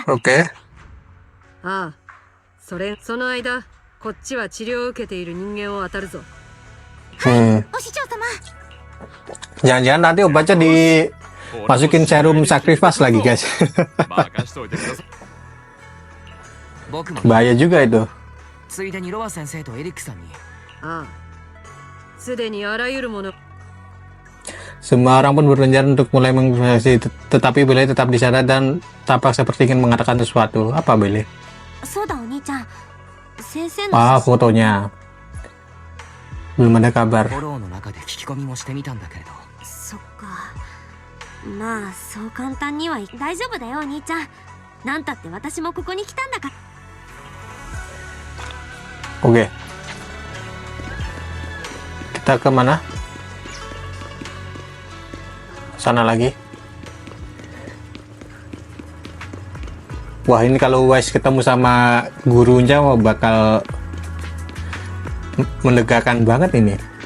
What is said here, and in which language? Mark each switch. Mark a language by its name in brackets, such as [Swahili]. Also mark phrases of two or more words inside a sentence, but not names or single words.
[Indonesian] Oke. [Japanese] ああ、その間こっちは治療を受けている人間を当たるぞ。はい、お師匠様。 [Indonesian] Jangan-jangan nanti obatnya dimasukin [English] serum sacrifice [Indonesian] lagi guys. [Japanese] 任しといてください。僕も [Indonesian] Bahaya juga itu. [Japanese] ついでにロア先生とエリックさんにああ、すでにあらゆるもの [Indonesian] Semua orang pun berencana untuk mulai menginvestasi, tetapi Billy tetap di sana dan tampak seperti ingin mengatakan sesuatu. Apa Billy? [Japanese] そうだお兄ちゃん先生の [Indonesian] Ah, fotonya. Belum ada kabar. [Japanese] フォローの中で聞き込みもしてみたんだけれどそっかまあそう簡単にはい大丈夫だよお兄ちゃんなんたって私もここに来たんだから [Indonesian] Oke. Kita ke mana? Sana lagi. Wah, ini kalau Wise ketemu sama gurunya bakal menegakkan banget ini.